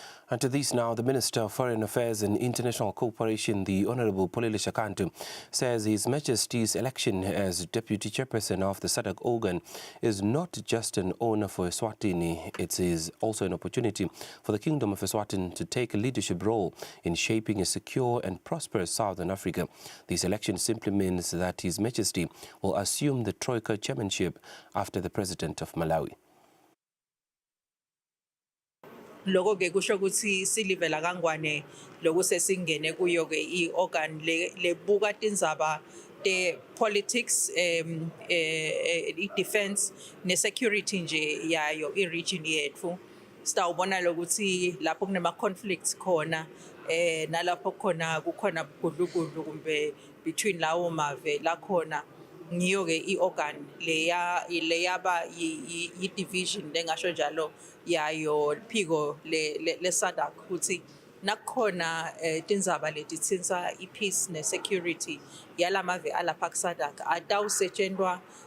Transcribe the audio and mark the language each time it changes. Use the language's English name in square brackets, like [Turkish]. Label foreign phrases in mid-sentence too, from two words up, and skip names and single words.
[English] And to this now, the Minister of Foreign Affairs and International Cooperation, the Honourable Polile Shakantu, says His Majesty's election as Deputy Chairperson of the SADC organ is not just an honour for Eswatini, it is also an opportunity for the Kingdom of Eswatini to take a leadership role in shaping a secure and prosperous Southern Africa. This election simply means that His Majesty will assume the Troika chairmanship after the President of Malawi. [Swati] Loko ke kusho ukuthi silivela kangwane loku sesingene kuyo ke i-organ lebuka tindzaba te-politics, i-defense ne-security nje yayo i-region yetfu. Sitawubona lokuthi lapho kunema-conflicts khona nalapho kukhona gudlugudlu kumbe between lawo mave lakhona ngiyo ke i-organ leyaba i-division lengasho njalo yayo phiko le-SADC ukuthi nakukhona tindzaba letitsinsa i-peace ne-security yalamave alapha ku-SADC atawusetshentwa